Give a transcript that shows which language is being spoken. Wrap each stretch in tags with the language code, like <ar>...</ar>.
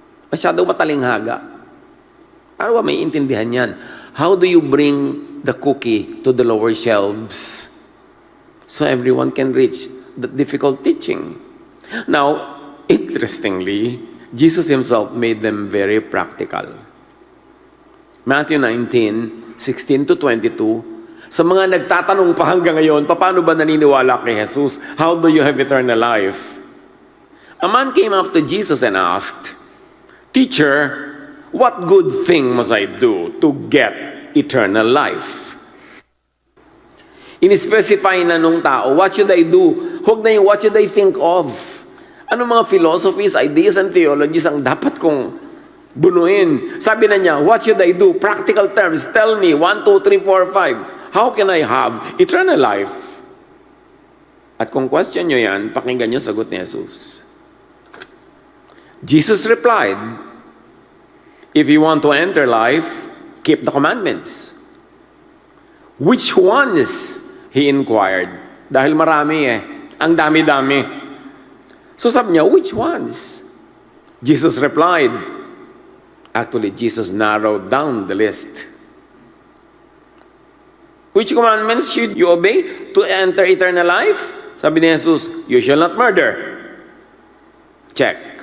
<tl>Masyadong matalinghaga. Ano ba may intindihan yan?</tl> <en>How do you bring the cookie to the lower shelves so everyone can reach the difficult teaching? Now, interestingly, Jesus Himself made them very practical.</en> <tl>Matthew 19:16-22, sa mga nagtatanong pa hanggang ngayon, paano ba naniniwala kay Jesus?</tl> <en>How do you have eternal life? A man came up to Jesus and asked, Teacher, what good thing must I do to get eternal life?</en> <tl>In-specify na nung tao,</tl> <en>what should I do?</en> <tl>Huwag na yung</tl> <en>what should I think of?</en> <tl>Ano mga philosophies, ideas, and theologies ang dapat kong bunuin? Sabi na niya,</tl> <en>what should I do? Practical terms, tell me, 1, 2, 3, 4, 5. How can I have eternal life?</en> <tl>At kung question nyo yan, pakinggan nyo sagot ni Jesus.</tl> <en>Jesus replied, if you want to enter life, keep the commandments. Which ones? He inquired.</en> <tl>Dahil marami ang dami-dami. So sabi niya,</tl> <en>which ones? Jesus replied, actually, Jesus narrowed down the list. Which commandments should you obey to enter eternal life?</en> <tl>Sabi ni</tl> <en>Jesus, you shall not murder. Check.</en>